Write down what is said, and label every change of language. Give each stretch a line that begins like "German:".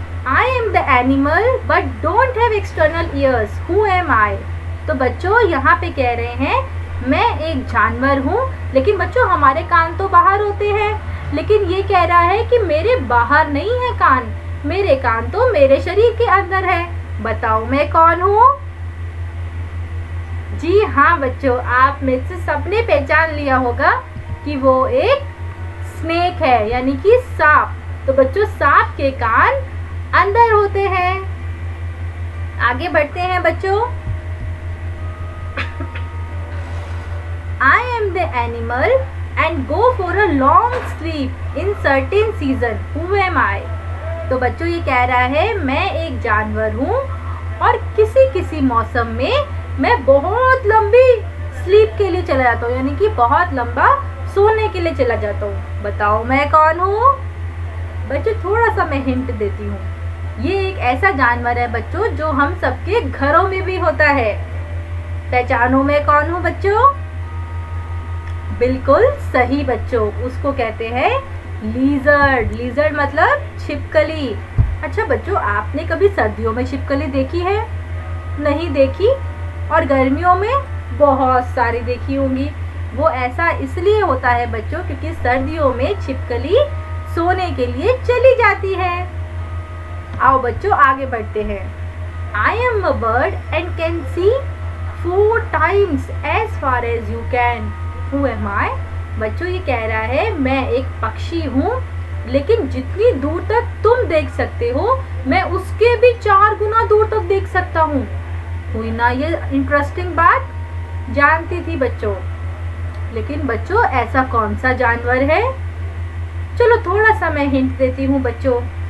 English: I am the animal but don't have external ears. Who am I?
Hindi: तो बच्चों यहाँ पे कह रहे हैं मैं एक जानवर हूँ, लेकिन बच्चों हमारे कान तो बाहर होते हैं। लेकिन ये कह रहा है कि मेरे बाहर नहीं है कान, मेरे कान तो मेरे शरीर के अंदर है। बताओ मैं कौन हूँ? जी हाँ बच्चों, आप में से सबने पहचान लिया होगा कि वो एक स्नेक है, यानी कि सांप। तो बच्चों सांप के कान अंदर होते हैं। आगे बढ़ते हैं बच्चों।
English: I am the animal and go for a long sleep in certain season. Who am I?
Hindi: तो बच्चों ये कह रहा है मैं एक जानवर हूँ और किसी मौसम में मैं बहुत लंबी स्लीप के लिए चला जाता हूँ, यानी कि बहुत लंबा सोने के लिए चला जाता हूँ। बताओ मैं कौन हूँ? बच्चों थोड़ा सा मैं हिंट देती हूँ। ये एक ऐसा जानवर है बच्चों जो हम सबके घरों में भी होता है। पहचानो मैं कौन हूँ बच्चों? बिल्कुल सही बच्चों, उसको कहते हैं लीजर्ड। लीजर्ड मतलब छिपकली। अच्छा बच्चों, आपने कभी सर्दियों में छिपकली देखी है? नहीं देखी? और गर्मियों में बहुत सारी देखी होंगी। वो ऐसा इसलिए होता है बच्चों क्योंकि सर्दियों में छिपकली सोने के लिए चली जाती है। आओ बच्चों आगे बढ़ते हैं।
English: I am a bird and can see 4 times as far as you can. Who am I?
Hindi: बच्चों ये कह रहा है मैं एक पक्षी हूँ, लेकिन जितनी दूर तक तुम देख सकते हो मैं उसके भी 4 गुना दूर तक देख सकता हूँ। हुई ना ये इंटरेस्टिंग बात? जानती थी बच्चों। लेकिन बच्चों ऐसा कौन सा जानवर है? चलो थोड़ा सा मैं हिंट देती हूँ बच्चों।